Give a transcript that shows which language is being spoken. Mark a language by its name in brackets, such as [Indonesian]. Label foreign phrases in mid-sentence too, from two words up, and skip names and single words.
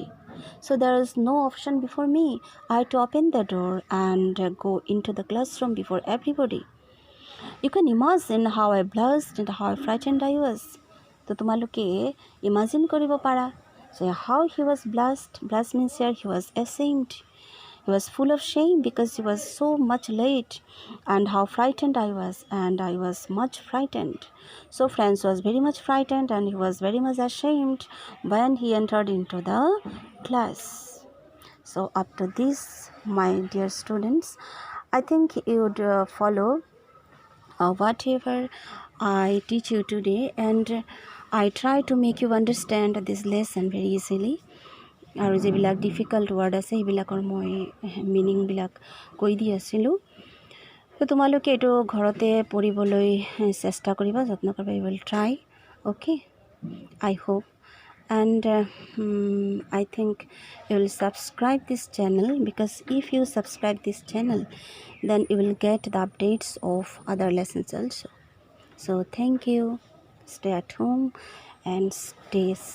[English] So there is no option before me. I had to open the door and go into the classroom before everybody. You can imagine how I blushed and how frightened I was. [Assamese] তো তোমালোকে ইমাজিন কৰিব পাৰা যে [English] how he was blushed. Blush means here he was ashamed. He was full of shame because he was so much late and how frightened I was and I was much frightened. So Franz was very much frightened and he was very much ashamed when he entered into the class. So up to this, my dear students, I think you would follow whatever I teach you today and I try to make you understand this lesson very easily. [Assamese] আৰু যিবিলাক [English] difficult word [Assamese] আছে সেইবিলাকৰ মই মিনিংবিলাক কৈ দি আছিলোঁ তো তোমালোকে এইটো ঘৰতে পঢ়িবলৈ চেষ্টা কৰিবা যত্ন কৰিবা [English] you will try okay I hope and I think you will subscribe this channel because if you subscribe this channel then you will get the updates of other lessons also. So thank you, stay at home and stay safe.